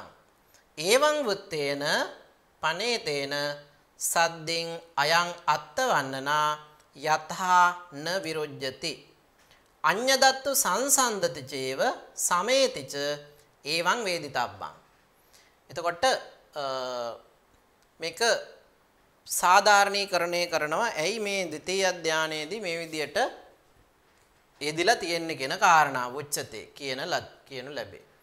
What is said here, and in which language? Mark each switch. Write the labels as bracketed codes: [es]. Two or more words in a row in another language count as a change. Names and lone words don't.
[pi] ඒවං වුත්තේන පනේතේන සද්දින් අයං අත්තවන්නනා යතහා න විරුජ්ජති අඤ්ඤදත්තු සංසන්දති චේව සමේතිච ඒවං වේදිතබ්බං. [si] එතකොට මේක සාධාරණීකරණය කරනවා. ඇයි මේ ද්විතීය ධානයේදී මේ විදියට යෙදිලා තියෙන්නේ කියන කාරණා උච්චතේ කියනු ලැබේ.